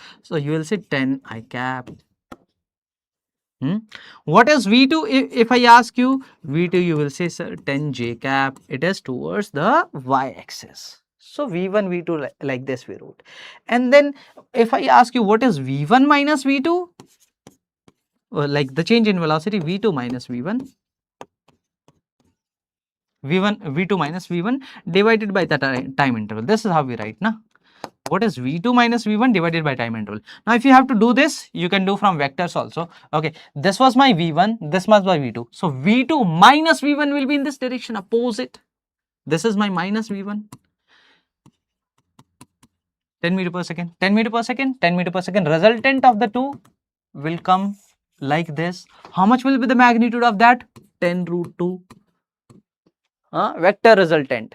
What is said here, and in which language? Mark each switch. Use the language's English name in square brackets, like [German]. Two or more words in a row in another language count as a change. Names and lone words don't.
[English] So you will say 10 I cap. What is v2? If I ask you v2, you will say sir 10 j cap. It is towards the y-axis. So v1 v2 like this we wrote. And then if I ask you what is v1 minus v2, like the change in velocity v2 minus v1, v2 minus v1 divided by the time interval. This is how we write na. What is v2 minus v1 divided by time interval? Now if you have to do this, you can do from vectors also. Okay, this was my v1, this was my v2. So v2 minus v1 will be in this direction, opposite. This is my minus v1. 10 meter per second, 10 meter per second, 10 meter per second. Resultant of the two will come like this. How much will be the magnitude of that? 10 root 2. Vector resultant.